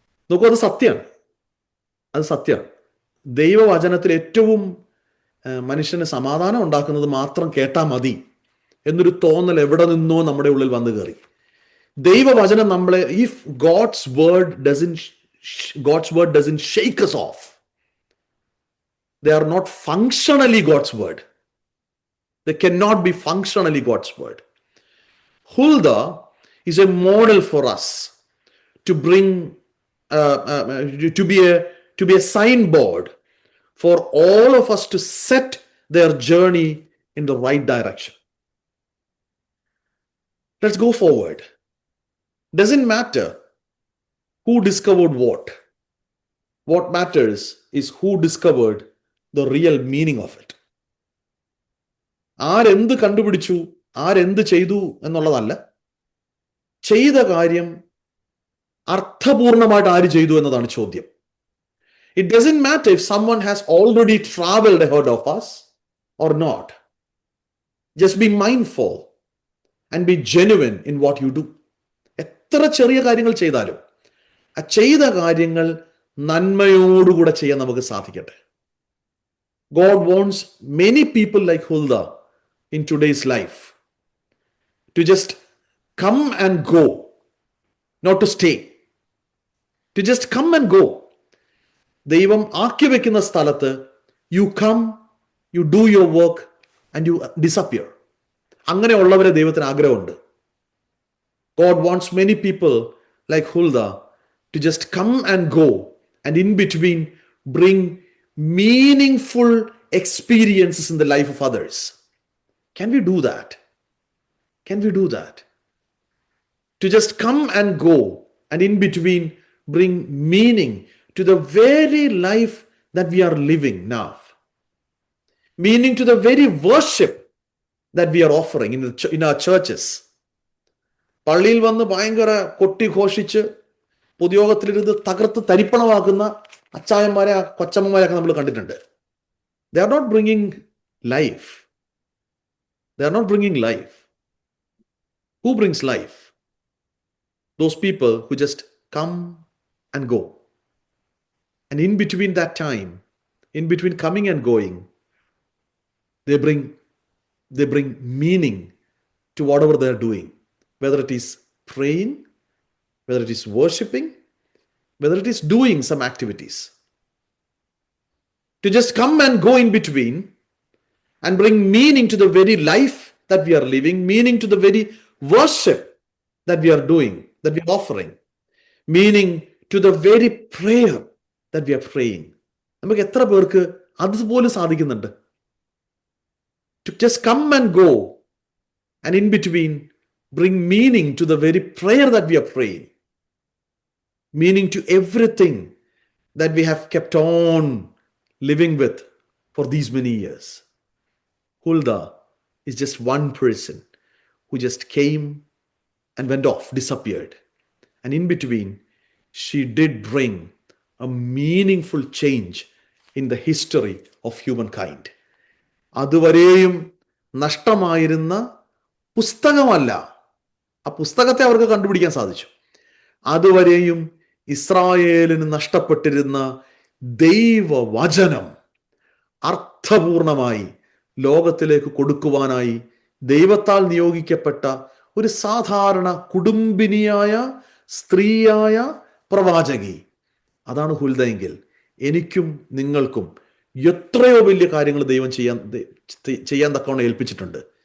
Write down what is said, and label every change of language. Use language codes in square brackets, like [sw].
[ml] നോക്കൂ, അത് സത്യമാണ്. ദൈവവചനത്തിൽ ഏറ്റവും മനുഷ്യന് സമാധാനം ഉണ്ടാക്കുന്നത് മാത്രം കേട്ടാൽ മതി എന്നൊരു തോന്നൽ എവിടെ നിന്നോ നമ്മുടെ ഉള്ളിൽ വന്നു കയറി. ദൈവവചനം നമ്മളെ, [en] if God's word doesn't shake us off, they are not functionally God's word. They cannot be functionally God's word. Huldah is a model for us to bring to be a signboard for all of us to set their journey in the right direction. Let's go forward. Doesn't matter who discovered what. What matters is who discovered the real meaning of it. [ml] ആരെന്ത് കണ്ടുപിടിച്ചു, ആരെന്ത് ചെയ്തു എന്നുള്ളതല്ല, ചെയ്ത കാര്യം അർത്ഥപൂർണമായിട്ട് ആര് ചെയ്തു എന്നതാണ് ചോദ്യം. [en] It doesn't matter if someone has already traveled ahead of us or not. Just be mindful and be genuine in what you do. [ml] എത്ര ചെറിയ കാര്യങ്ങൾ ചെയ്താലും ആ ചെയ്ത കാര്യങ്ങൾ നന്മയോടുകൂടെ ചെയ്യാൻ നമുക്ക് സാധിക്കട്ടെ. [en] God wants many people like Huldah in today's life to just come and go, not to stay. To just come and go. [ml] ദൈവം ആക്കി വെക്കുന്ന സ്ഥലത്ത് [en] you come, you do your work and you disappear. [ml] അങ്ങനെയുള്ളവരെ ദൈവത്തിന് ആഗ്രഹമുണ്ട്. [en] God wants many people like Huldah to just come and go and in between bring meaningful experiences in the life of others. Can we do that? Can we do that? To just come and go and in between bring meaning to the very life that we are living now. Meaning to the very worship that we are offering in our churches. [ml] പള്ളിയിൽ വന്ന് ഭയങ്കര കൊട്ടി ഘോഷിച്ച് പൊതുയോഗത്തിലിരുന്ന് തകർത്ത് തരിപ്പണമാക്കുന്ന അച്ചായന്മാരെ കൊച്ചമ്മമാരെയൊക്കെ നമ്മൾ കണ്ടിട്ടുണ്ട്. [en] They are not bringing life. They are not bringing life. Who brings life? Those people who just come and go. And in between that time, in between coming and going, they bring meaning to whatever they are doing. Whether it is praying, whether it is worshiping, whether it is doing some activities. To just come and go in between and bring meaning to the very life that we are living, meaning to the very worship that we are doing, that we are offering, meaning to the very prayer that we are praying. [ml] നമുക്ക് എത്ര പേർക്ക് അതുപോലും സാധിക്കുന്നുണ്ട്? [en] To just come and go and in between bring meaning to the very prayer that we are praying, meaning to everything that we have kept on living with for these many years. Huldah is just one person who just came and went off, disappeared. And in between, she did bring a meaningful change in the history of humankind. [ml] അതുവരെയും നഷ്ടമായിരുന്ന പുസ്തകമല്ല, ആ പുസ്തകത്തെ അവർക്ക് കണ്ടുപിടിക്കാൻ സാധിച്ചു. അതുവരെയും ഇസ്രായേലിന് നഷ്ടപ്പെട്ടിരുന്ന ദൈവവചനം അർത്ഥപൂർണമായി ലോകത്തിലേക്ക് കൊടുക്കുവാനായി ദൈവത്താൽ നിയോഗിക്കപ്പെട്ട ഒരു സാധാരണ കുടുംബിനിയായ സ്ത്രീയായ പ്രവാചകി, അതാണ് ഹുൽദയെങ്കിൽ എനിക്കും നിങ്ങൾക്കും എത്രയോ വലിയ കാര്യങ്ങൾ ദൈവം ചെയ്യാൻ തക്കവണ്ണം ഏൽപ്പിച്ചിട്ടുണ്ട്.